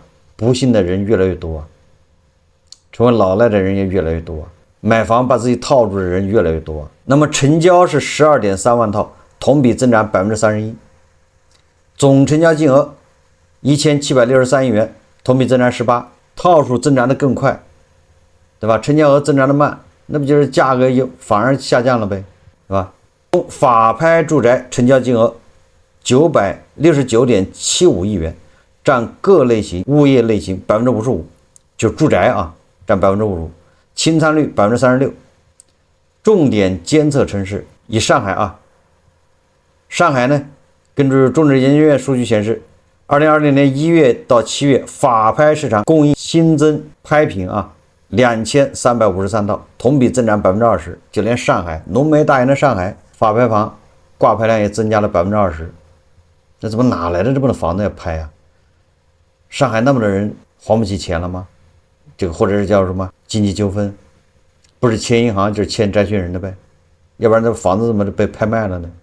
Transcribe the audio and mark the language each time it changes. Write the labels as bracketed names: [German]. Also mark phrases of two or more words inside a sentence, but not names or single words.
[Chinese] 不幸的人越來越多成為老賴的人也越來越多買房把自己套住的人越來越多那麼成交是 12.3 萬套，同比增長 31%， 總成交金額1763億元，同比增長 18%， 套數增長的更快，對吧？成交額增長的慢，那不就是價格又反而下降了唄，是吧？法拍住宅成交金額 969.75 億元，占各類型物業類型 55%， 就住宅占 55%， 侵參率36%。重點監測城市以上海啊，上海呢，根據中指研究院數據顯示，2020年1月到7月法拍市場供應新增拍品啊2353套，同比增長20%。就連上海浓眉大眼的上海法拍房掛牌量也增加了20%。那怎麼哪來的這麼多房子要拍啊？上海那麼多人還不起錢了嗎？這個或者是叫什麼經濟糾紛，不是欠銀行就是欠債權人的唄，要不然这房子怎麼被拍賣了呢？